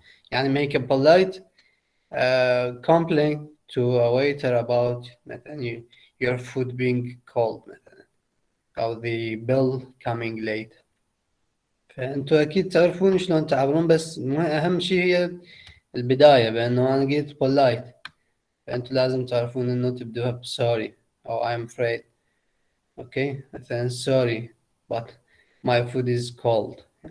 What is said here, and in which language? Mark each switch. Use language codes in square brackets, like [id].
[ar] يعني [en] make a polite complaint to a waiter about [ar] مثلا [en] your food being cold [ar] مثلا، او [en] the bill coming late. [ar] فانتوا اكيد تعرفون شلون تعبرون، بس اهم شيء هي البداية، بانه انا قلت polite، فانتوا لازم تعرفون انه تبدوها ب [en] sorry [ar] او [en] I'm afraid. [ar] اوكي، مثلا [en] sorry but my food is cold.